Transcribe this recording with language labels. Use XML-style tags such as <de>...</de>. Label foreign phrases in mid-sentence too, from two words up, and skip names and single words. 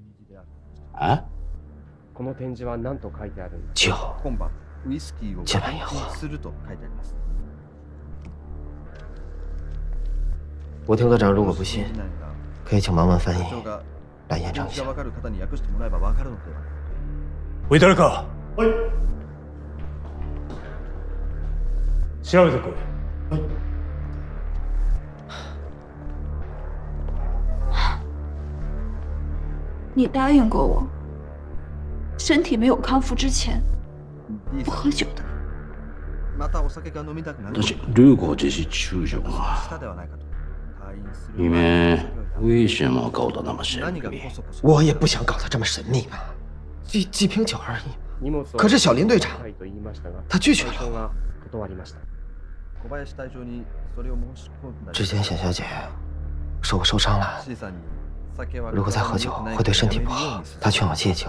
<zh>啊？酒，今晚也喝。武田科长如果不信，可以请盲文翻译来验证一下。</zh> <ja>おい誰か。はい。調べてこい。はい。</ja> <zh>你答应过我，身体没有康复之前不喝酒的。</zh> <ja>私、ルーゴ自死中将が。</ja> <zh>里面为什么搞得那么神秘？我也不想搞得这么神秘嘛，几瓶酒而已。可是小林队长，他拒绝了。之前显小姐说我受伤了，如果再喝酒会对身体不好，她劝我戒酒。</zh>